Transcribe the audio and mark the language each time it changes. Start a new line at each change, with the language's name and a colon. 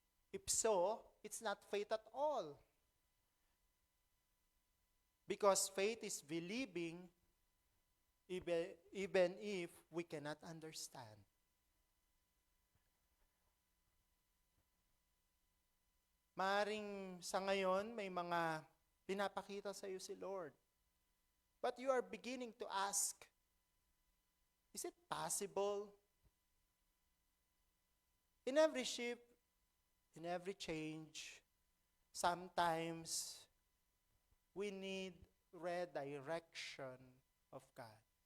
English: If so, it's not faith at all. Because faith is believing even if we cannot understand.
Filipino: Maring sa ngayon, may mga pinapakita sa iyo si Lord.
English: But you are beginning to ask, is it possible? In every shift, in every change, sometimes we need redirection of God.